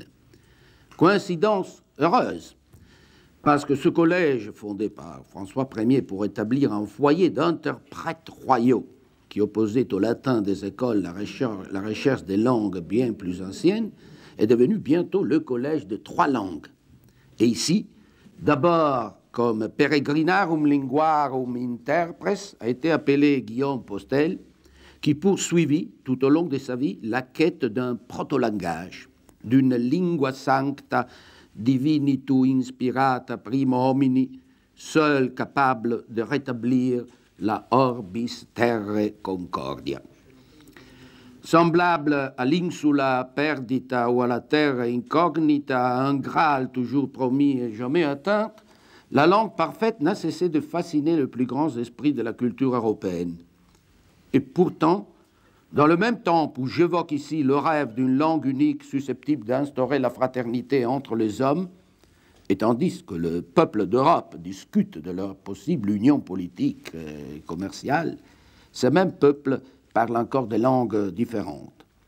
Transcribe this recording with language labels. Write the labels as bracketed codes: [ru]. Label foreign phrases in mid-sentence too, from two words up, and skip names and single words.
[fr] Coïncidence heureuse, parce que ce collège, fondé par François Ier pour établir un foyer d'interprètes royaux qui opposait au latin des écoles la recherche des langues bien plus anciennes, est devenu bientôt le collège de 3 langues. Et ici, d'abord comme [la] Peregrinarum Linguarum Interpres, [fr] a été appelé Guillaume Postel, qui poursuivit tout au long de sa vie la quête d'un proto-langage, d'une [la] lingua sancta divinitu inspirata prima homini, [fr] seul capable de rétablir la [la] orbis terrae concordia. [fr] Semblable à l' [la] insula perdita [fr] ou à la terre incognita, à un Graal toujours promis et jamais atteint, la langue parfaite n'a cessé de fasciner les plus grands esprits de la culture européenne. Et pourtant, dans le même temps où j'évoque ici le rêve d'une langue unique susceptible d'instaurer la fraternité entre les hommes, et tandis que le peuple d'Europe discute de leur possible union politique et commerciale, ces mêmes peuples parlent encore de langues différentes.